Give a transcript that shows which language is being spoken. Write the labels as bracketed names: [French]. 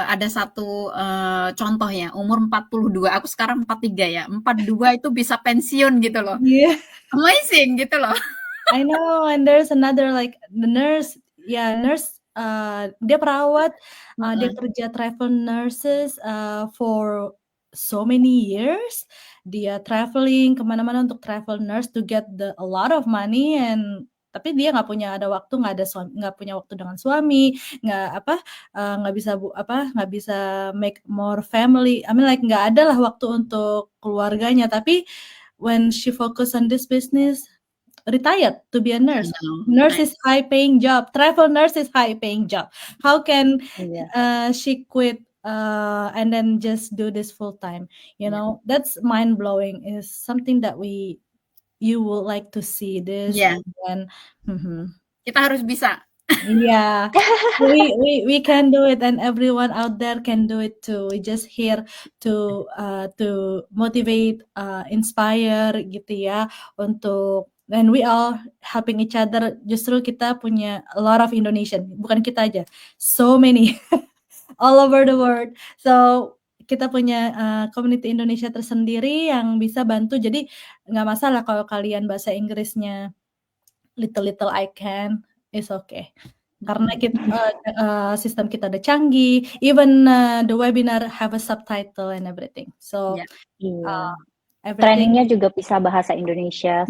[Indonesian] satu contoh ya, umur 42, aku sekarang 43 ya. 42 itu bisa pensiun gitu loh. [English] Yeah. [Indonesian] Amazing gitu loh. [English] I know, and there's another like the nurse, [Indonesian] dia perawat, dia kerja [English] travel nurses for so many years. [Indonesian] Dia traveling kemana-mana untuk [English] travel nurse to get a lot of money, [Indonesian] tapi dia nggak punya waktu, nggak punya waktu dengan suami, nggak bisa [English] make more family. I mean like [Indonesian] nggak ada lah waktu untuk keluarganya. Tapi [English] when she focus on this business, retired to be a nurse. Nurse is high paying job. Travel nurse is high paying job. How can she quit and then just do this full time? That's mind blowing. Is something that you would like to see this. And [Indonesian] kita harus bisa. [English] Yeah, we can do it, and everyone out there can do it too. We just here to motivate, inspire [Indonesian] gitu ya, [English] and we all helping each other. [Indonesian] Justru kita punya [English] a lot of Indonesian, [Indonesian] bukan kita aja, [English] so many all over the world. [Indonesian] So kita punya community Indonesia tersendiri yang bisa bantu. Jadi nggak masalah kalau kalian bahasa Inggrisnya [English] little I can, it's okay. [Indonesian] Karena sistem kita udah canggih. [English] Even the webinar have a subtitle and everything. So [Indonesian] trainingnya juga bisa bahasa Indonesia.